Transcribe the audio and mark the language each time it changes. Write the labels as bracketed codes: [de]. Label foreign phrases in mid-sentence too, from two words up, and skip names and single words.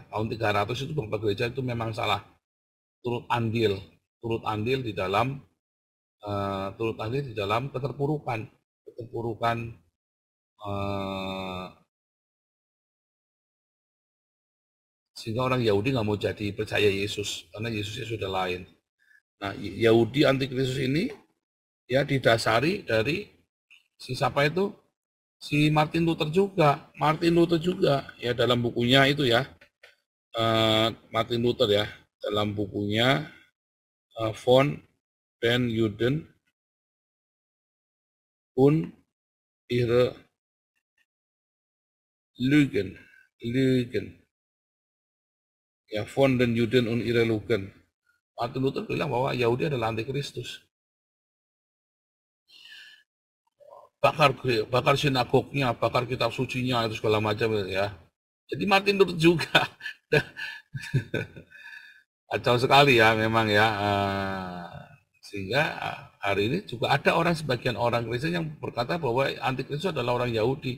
[id] Tahun 300 itu Bapak Gereja itu memang salah. Turut andil di dalam keterpurukan sehingga orang Yahudi nggak mau jadi percaya Yesus karena Yesusnya sudah lain. Nah, Yahudi antikristus ini ya didasari dari siapa itu? Si Martin Luther juga ya dalam bukunya itu ya. Martin Luther ya dalam bukunya [de] Von den Juden und ihre Lügen. Ya, von den Juden und ihre Lügen. [id] Martin Luther bilang bahwa Yahudi adalah antikristus. Bakar sinagognya, bakar kitab sucinya, itu segala macam ya. Jadi Martin Luther juga. Kacau sekali ya memang ya. Sehingga hari ini juga ada sebagian orang Kristen yang berkata bahwa antikristus adalah orang Yahudi.